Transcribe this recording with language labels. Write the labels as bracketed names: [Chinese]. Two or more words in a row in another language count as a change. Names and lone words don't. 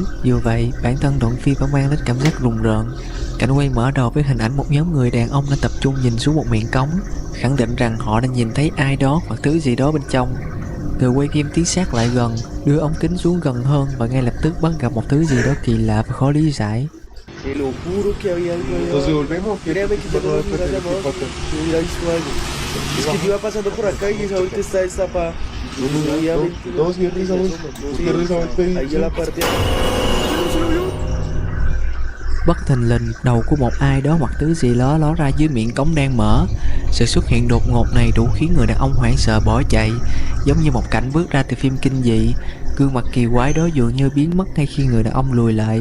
[Vietnamese] Dù vậy, bản thân đoạn phim vẫn mang đến cảm giác rùng rợn. Cảnh quay mở đầu với hình ảnh một nhóm người đàn ông đang tập trung nhìn xuống một miệng cống, khẳng định rằng họ đã nhìn thấy ai đó hoặc thứ gì đó bên trong. Người quay phim tiến sát lại gần, đưa ống kính xuống gần hơn và ngay lập tức bắt gặp một thứ gì đó kỳ lạ và khó lý giải. [Spanish] Te lo juro que había algo ahí. Nos devolvemos. Créeme que yo no lo miré de vos. Yo hubiera visto algo. Es que yo iba pasando por acá y esa ahorita está destapada. No, señor Rizabos. Usted Rizabos. Ahí en la parte. [Vietnamese] Bất thình lình, đầu của một ai đó hoặc thứ gì đó ló ra dưới miệng cống đang mở. Sự xuất hiện đột ngột này đủ khiến người đàn ông hoảng sợ bỏ chạy, giống như một cảnh bước ra từ phim kinh dị. Gương mặt kỳ quái đó dường như biến mất ngay khi người đàn ông lùi lại.